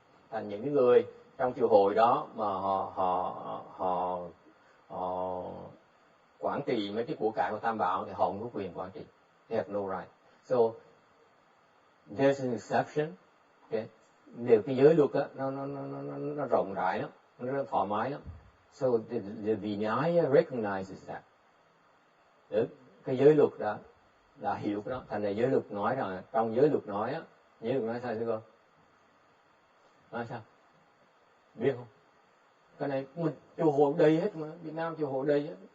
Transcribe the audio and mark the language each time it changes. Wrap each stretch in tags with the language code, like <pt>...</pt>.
<vi>Thành những người trong chùa hội đó mà họ quản trị mấy cái của cải của Tam Bảo thì họ không có quyền quản trị.</vi> <en>They have no right. So there's an exception. Okay.</en> <vi>Nếu cái giới luật á, nó rộng rãi lắm, nó rất thoải mái lắm.</vi> <en>So the Vinaya recognizes that.</en> <vi>Đấy, cái giới luật đó là hiểu cái đó. Thành ra giới luật nói rằng trong giới luật nói á, giới luật nói sao thưa cô? Nói sao? Biết không? Cái này mình chùa hội đây hết mà, Việt Nam chùa hội đây hết.</vi>